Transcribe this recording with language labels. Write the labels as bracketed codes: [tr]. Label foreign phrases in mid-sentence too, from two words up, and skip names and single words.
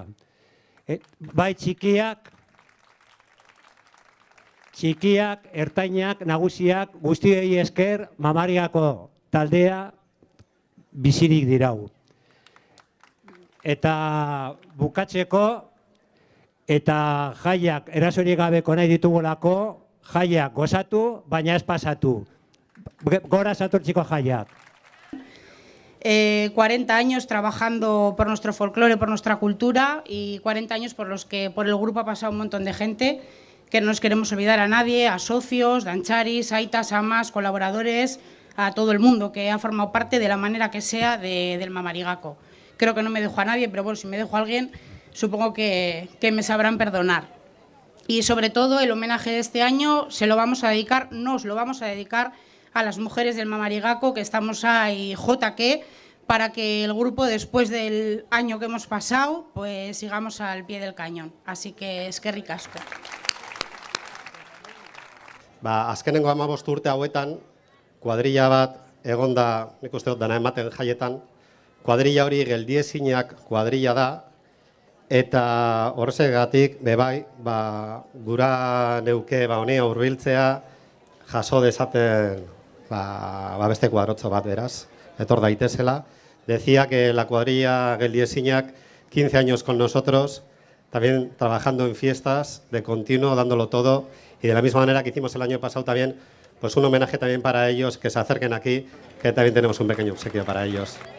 [eu] Bai txikiak, ertainak, nagusiak, guztiei esker Mamarigako taldea bizirik dirau. Eta bukatzeko, eta jaiak erasorik gabeko nahi ditugulako, jaiak gozatu, baina ez pasatu. Gora Santurtziko jaiak. [es] 40 años trabajando por nuestro folclore, por nuestra cultura y 40 años por los que por el grupo ha pasado un montón de gente que no nos queremos olvidar a nadie, a socios, dancharis, aitas, amas, colaboradores, a todo el mundo que ha formado parte de la manera que sea del Mamarigako. Creo que no me dejo a nadie, pero bueno, si me dejo a alguien, supongo que me sabrán perdonar. Y sobre todo el homenaje de este año nos lo vamos a dedicar a las mujeres del Mamarigako, que estamos ahí JQ, para que el grupo, después del año que hemos pasado, pues sigamos al pie del cañón. Así que [eu] eskerrik asko. Azkenengo 15 urte hauetan, kuadrilla bat egonda, nik uste dut dana ematen jaietan, kuadrilla hori geldiezinak kuadrilla da, eta horregatik bebai, gura neuke honea hurbiltzea jaso dezaten beste kuadrotxo bat beraz, etor daitezela. [es] Decía que la cuadrilla geldiezinak, 15 años con nosotros, también trabajando en fiestas de continuo, dándolo todo, y de la misma manera que hicimos el año pasado también, pues un homenaje también para ellos, que se acerquen aquí, que también tenemos un pequeño obsequio para ellos.